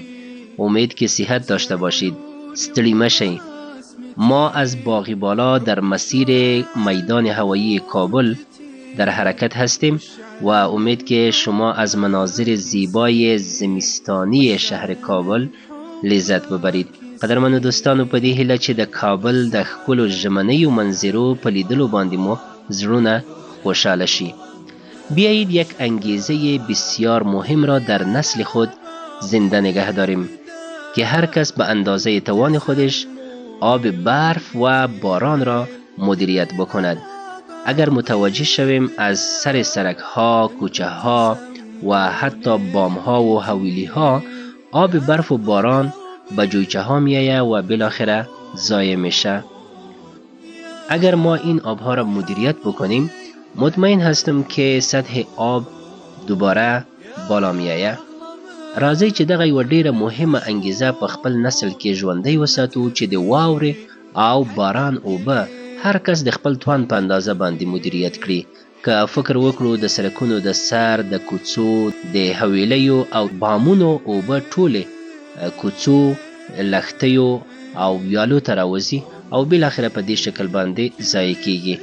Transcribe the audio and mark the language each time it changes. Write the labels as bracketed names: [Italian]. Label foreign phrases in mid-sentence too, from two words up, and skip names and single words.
[Persian] امید که صحت داشته باشید. [Pashto] استری مشین. [Persian] ما از باغی بالا در مسیر میدان هوایی کابل در حرکت هستیم و امید که شما از مناظر زیبای زمستانی شهر کابل لذت ببرید. [Pashto] قدرمنو دوستانو، په دې هیله چې د کابل د ښکلو ژمنیو منظرو په لیدلو باندې مو زړونه خوشحاله شي. [Persian] بیایید یک انگیزه بسیار مهم را در نسل خود زنده نگه داریم که هر کس به اندازه توان خودش آب برف و باران را مدیریت بکند. اگر متوجه شویم از سر سرک ها، کوچه ها و حتی بام ها و حویلی ها آب برف و باران به جویچه ها میآید و بالاخره ضایع میشه. اگر ما این آبها را مدیریت بکنیم مطمئن هستم که سطح آب دوباره بالا میآید. [Pashto] راځئ چې دغه یوه ډیره مهمه انګیزه په خپل نسل کې ژوندۍ وساتو چې د واورې او باران اوبه هر کس د خپل توان په اندازه باندې مدیریت کړي. که فکر وکړو د سړکونو د سر، د کوڅو، د حویلیو او بامونو اوبه ټولې کوڅو، لښتیو او ویالو ته راوځي او بالاخره په دې شکل باندې ضایع کیږي.